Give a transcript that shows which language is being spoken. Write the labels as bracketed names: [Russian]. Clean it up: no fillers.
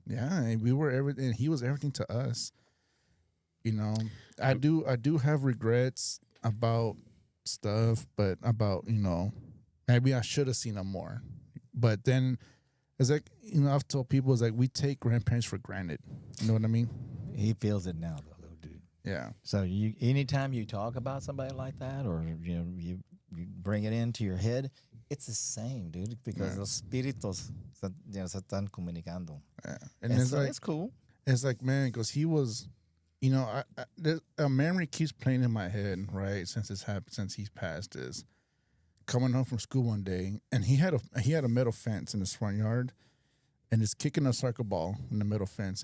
[English] yeah, and we were everything. And he was everything to us. You know, I do have regrets about stuff, but about, you know, maybe I should have seen him more. But then it's like, you know, I've told people, it's like we take grandparents for granted. You know what I mean? He feels it now, though, dude. Yeah. So anytime you talk about somebody like that, or you bring it into your head, it's the same, dude. Because [Spanish] los espíritus, se están comunicando. [English] Yeah. And it's so like, it's cool. it's like, man, because he was, you know, a memory keeps playing in my head, right? Since it's happened, since he's passed, is coming home from school one day, and he had a metal fence in his front yard, and is kicking a soccer ball in the metal fence.